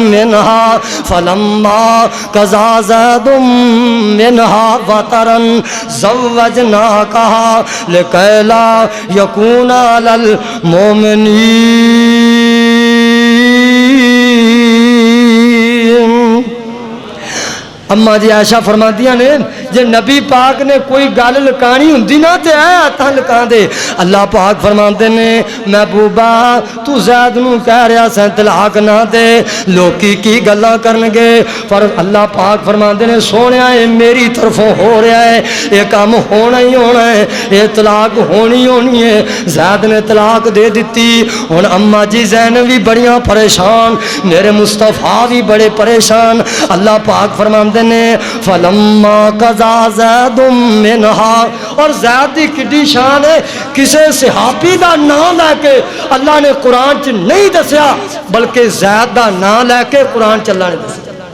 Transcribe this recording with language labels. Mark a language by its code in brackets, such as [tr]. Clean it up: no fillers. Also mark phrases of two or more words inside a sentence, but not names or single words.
[ar] منها وطرا زوجناكها لكي لا يكون على المؤمنين [pa] اما جی عائشہ فرماندیاں نے جے نبی پاک نے کوئی گل لکانی ہوندی نا تے اے ہتھاں لکاں دے اللہ پاک فرماندے نے محبوبہ تو زید نو کہہ رہا سیں طلاق نہ دے لوکی کی گلاں کرن گے پر اللہ پاک فرماندے نے سونیا اے [ur] میری طرفوں ہو رہا ہے یہ کام ہونا ہی ہونا ہے یہ طلاق ہونی ہونی ہے [pa] زید نے طلاق دے دیتی ہن اما جی زینب بھی بڑیاں پریشان میرے مصطفیٰ بھی بڑے پریشان اللہ پاک فرماندے نے [ar] فلما قضا زید منہا [pa] اور زید دی کڈی شان ہے کسے صحابی دا نام لے کے اللہ نے قرآن چ نہیں دسیا بلکہ زید دا نام لے کے قرآن چ اللہ نے دسیا